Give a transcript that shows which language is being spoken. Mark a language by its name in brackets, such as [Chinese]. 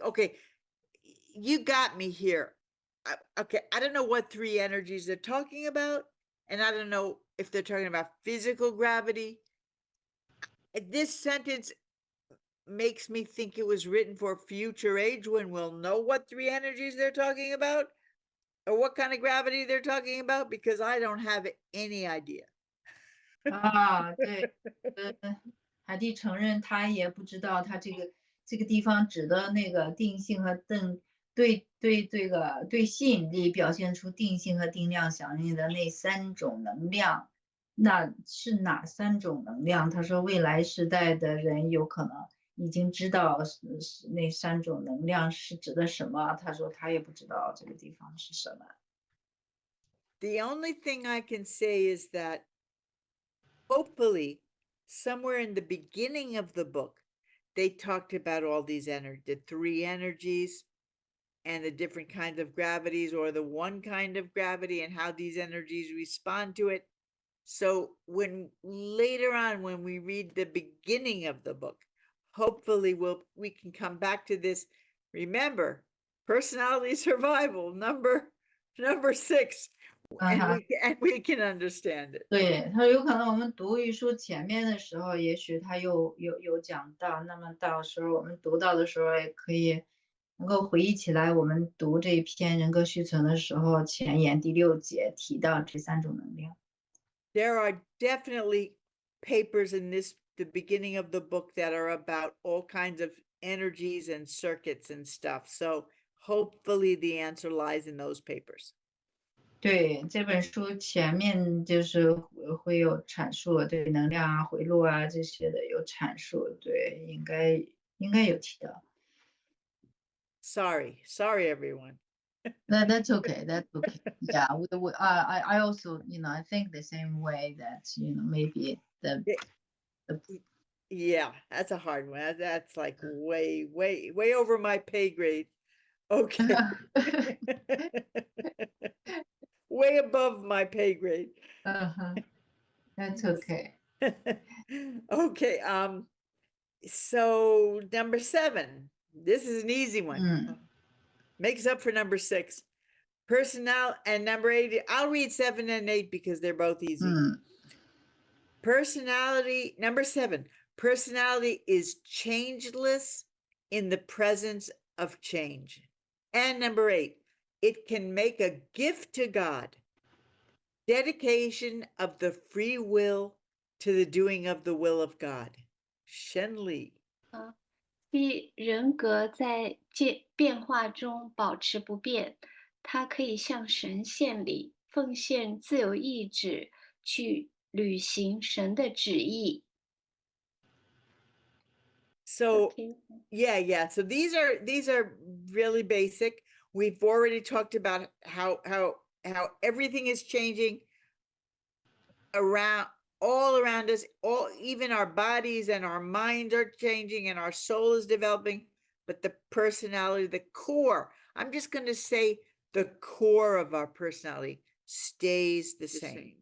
[English] Okay, you got me here. Okay, I don't know what 3 energies they're talking about, and I don't know if they're talking about physical gravity. This sentence makes me think it was written for future age when we'll know what three energies they're talking about or what kind of gravity they're talking about, because I don't have any idea. [Chinese] 啊，对，海蒂承认他也不知道他这个地方指的那个定性和对吸引力表现出定性和定量响应的那三种能量，那是哪三种能量？他说未来时代的人有可能已经知道是那三种能量是指的什么，他说他也不知道这个地方是什么。 [English] The only thing I can say is that hopefully somewhere in the beginning of the book, they talked about all these the three energies and the different kinds of gravities, or the one kind of gravity and how these energies respond to it. So when later on, when we read the beginning of the book, hopefully we can come back to this. Remember, personality survival, number 6, and we can understand it. [Chinese] 对，他有可能我们读一书前面的时候，也许他有讲到，那么到时候我们读到的时候，也可以能够回忆起来，我们读这一篇人格续存的时候，前言第6节提到这三种能量。 [English] There are definitely papers in the beginning of the book that are about all kinds of energies and circuits and stuff. So hopefully the answer lies in those papers. [Chinese] 对，这本书前面就是会有阐述，对能量啊、回路啊这些的有阐述，对，应该有提到。 [English] Sorry, everyone. That's okay. That's okay. Yeah, I also, I think the same way that, maybe the Yeah, that's a hard one. That's like way over my pay grade. Okay. Way above my pay grade. That's okay. Okay, so number 7. This is an easy one. Makes up for number 6. And number 8. I'll read 7 and 8 because they're both easy. Personality, number 7. Personality is changeless in the presence of change. And number 8. It can make a gift to God. Dedication of the free will to the doing of the will of God. Shen Li. [Chinese] 即人格在变化中保持不变，它可以向神献礼，奉献自由意志去履行神的旨意。 [English] So yeah. So these are really basic. We've already talked about how everything is changing all around us, even our bodies and our minds are changing and our soul is developing, but the personality, the core, I'm just going to say the core of our personality stays the same.